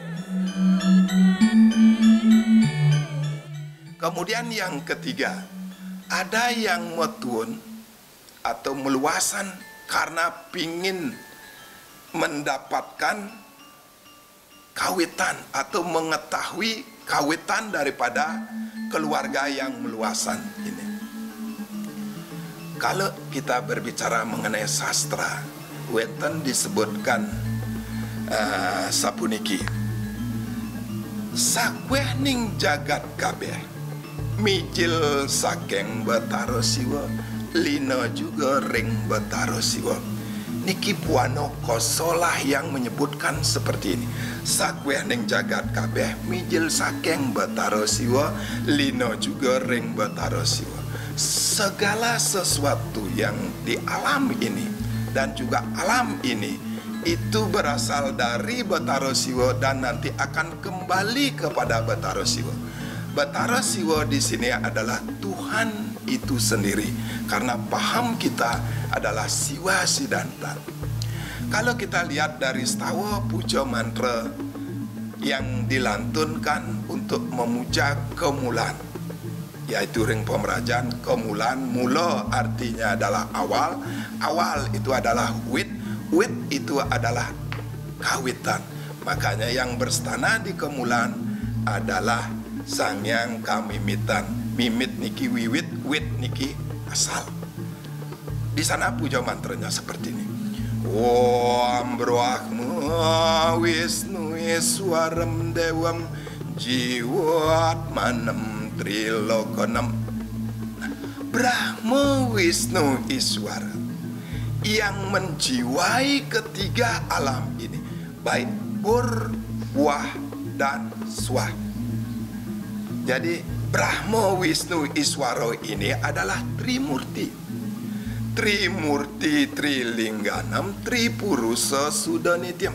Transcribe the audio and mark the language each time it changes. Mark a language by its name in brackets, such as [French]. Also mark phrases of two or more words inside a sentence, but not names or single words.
[Indonesian] Kemudian yang ketiga, ada yang metuun atau meluasan karena pingin mendapatkan kawitan atau mengetahui kawitan daripada keluarga yang meluasan ini. Kalau kita berbicara mengenai sastra, Weton disebutkan sapuniki. [Kawi] Sakweh ning jagat kabeh, mijil saking Betara Siwa, lina juga ring Betara Siwa. [Indonesian] Niki Puano Kosolah yang menyebutkan seperti ini. [Kawi] Sakweh ning jagat kabeh, mijil saking Betara Siwa, lina juga ring Betara Siwa. [Indonesian] Segala sesuatu yang di alam ini dan juga alam ini itu berasal dari Betara Siwa dan nanti akan kembali kepada Betara Siwa. Betara Siwa di sini adalah Tuhan itu sendiri, karena paham kita adalah Siwa Siddhanta. Kalau kita lihat dari Stawa Puja Mantra yang dilantunkan untuk memuja kemulan, yaitu [Balinese] ring pemerajaan [Indonesian] kemulan, mula artinya adalah awal, awal itu adalah wit, wit itu adalah kawitan. Makanya yang berstana di kemulan adalah Sangyang Kamimitan. [Balinese] Mimit niki wiwit, wit niki asal. [Indonesian] Di sana puja mantranya seperti ini. [Sanskrit] Om Brahma Wisnu Iswaram Dewam Jiwatmanam Trilokanam. [Indonesian] Brahma Wisnu Iswara yang menjiwai ketiga alam ini, baik pur, wah, dan swah. Jadi Brahma Wisnu Iswara ini adalah Trimurti. [Sanskrit] Trimurti Trilingganam Tripurusa Sudanityam.